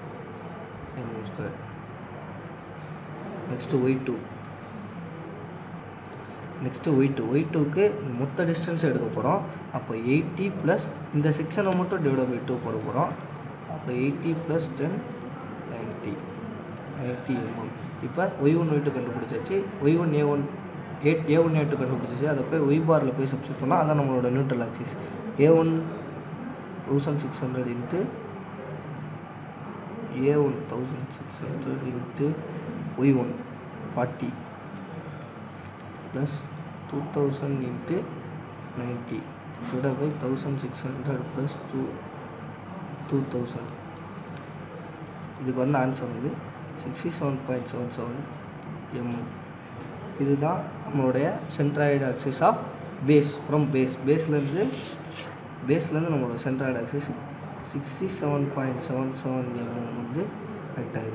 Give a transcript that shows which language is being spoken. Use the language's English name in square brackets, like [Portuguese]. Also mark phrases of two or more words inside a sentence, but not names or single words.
[Tamil] நெக்ஸ்ட்டு y2க்கு மொத்த டிஸ்டன்ஸ் எடுக்க போகிறோம். அப்போ 80 ப்ளஸ் இந்த செக்ஷனை மட்டும் [English] divide by [Tamil] 2 போட போகிறோம். அப்போ 80 + 10 90 mm. இப்போ y1 y2 கண்டுபிடிச்சாச்சு. y1 a1 a2 கண்டுபிடிச்சாச்சு. அதை போய் y பாரில் போய் சப்ஸ்டிட் பண்ணால் அதான் நம்மளோட [English] neutral axis. a1 1600 into a1 1600 into y1 40 plus 2000 into 90 divided by 1600 plus 2000. [Tamil] இதுக்கு வந்து ஆன்சர் வந்து 67.77 mm. இதுதான் நம்மளுடைய [English] centroid axis of baseலேருந்து [Tamil] நம்மளோட [English] centroid axis [Tamil] 67.77 mm வந்து கரெக்ட் ஆகுது.